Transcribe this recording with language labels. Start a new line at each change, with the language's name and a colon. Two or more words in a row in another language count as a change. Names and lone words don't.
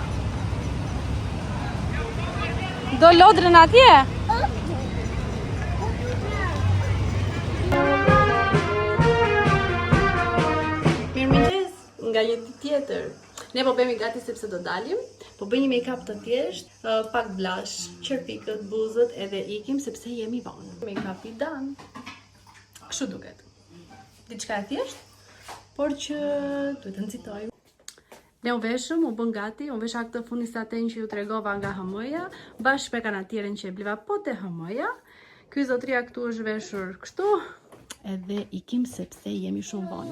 Albanian: Do lodrën atje? Mirëmëngjes, nga një ditë tjetër. Ne po bëhemi gati sepse do dalim. Po bëj një make-up të thjesht, pak blush, qërpikët, buzët edhe ikim sepse jemi vonë.
English: Make-up I done.
Albanian: Kështu duket. Diçka e thjesht, por që duhet të nxitojmë. Ne u veshëm, u bën gati, u vesha këtë funi saten që ju tregova nga HM-ja, bashkë me kanatierën që e bliva po te HM-ja. Ky zotria këtu është veshur kështu, edhe ikim sepse jemi shumë vonë.